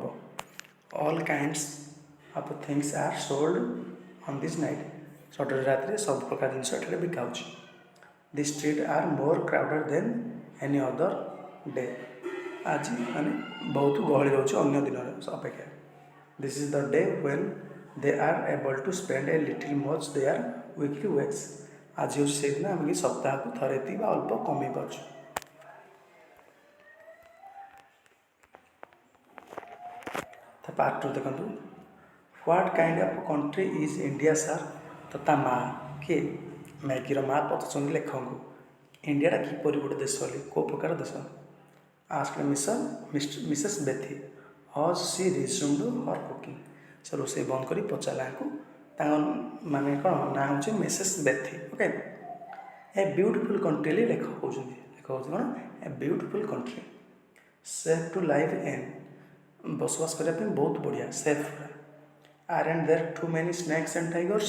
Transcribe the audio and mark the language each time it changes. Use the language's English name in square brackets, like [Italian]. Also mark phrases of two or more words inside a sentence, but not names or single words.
[English] All kinds of things are sold on this night. [Odia] ସଟର୍ଡେ ରାତିରେ ସବୁ ପ୍ରକାର ଜିନିଷ ଏଠାରେ ବିକା ହେଉଛି. [English] The streets are more crowded than any other day. [Odia] ଆଜି ମାନେ ବହୁତ ଗହଳି ରହୁଛି ଅନ୍ୟ ଦିନରେ ଅପେକ୍ଷା. [English] This is the day when they are able to spend a little much their weekly wages. [Odia] ଆଜି ହେଉଛି ସେଇଦିନ ଆମେ କି ସପ୍ତାହକୁ ଥରେ ଏତିକି ବା ଅଳ୍ପ କମେଇ ପାରୁଛୁ. ତା ପାର୍ଟ 2 ଦେଖନ୍ତୁ. [English] What kind of country is India sir? [Odia] ତ ତା ମା' କିଏ? ମ୍ୟାଗିର ମା' ପଚାରୁଛନ୍ତି ଲେଖକଙ୍କୁ ଇଣ୍ଡିଆଟା କିପରି ଗୋଟେ ଦେଶ ବୋଲି, କେଉଁ ପ୍ରକାର ଦେଶ? [English] Asked Mrs Bethy as she resumed her cooking. [Odia] ସେ ରୋଷେଇ ବନ୍ଦ କରି ପଚାରିଲା ୟାଙ୍କୁ, ତାଙ୍କ ମାନେ କ'ଣ ନାଁ ହେଉଛି ମିସେସ୍ ବେଥି. ଓକେ. [English] A beautiful country [Odia] ବୋଲି ଲେଖକ କହୁଛନ୍ତି. ଲେଖକ ହେଉଛି କ'ଣ? [English] A beautiful country safe to live in. [Odia] ବସବାସ କରିବା ପାଇଁ ବହୁତ ବଢ଼ିଆ, ସେଫ୍. [English] Aren't there too many snakes and tigers?